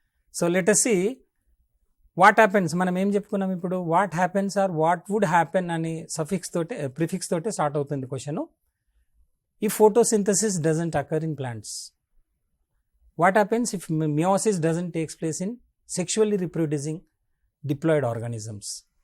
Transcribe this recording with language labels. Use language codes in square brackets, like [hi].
[en] So let us see what happens. [te] మనం ఏం చెప్పుకున్నాం ఇప్పుడు, [en] what happens or what would happen [te] అని సఫిక్స్ తోటే ప్రిఫిక్స్ తోటే స్టార్ట్ అవుతుంది question. [en] If photosynthesis doesn't occur in plants, what happens if meiosis doesn't take place in sexually reproducing diploid organisms?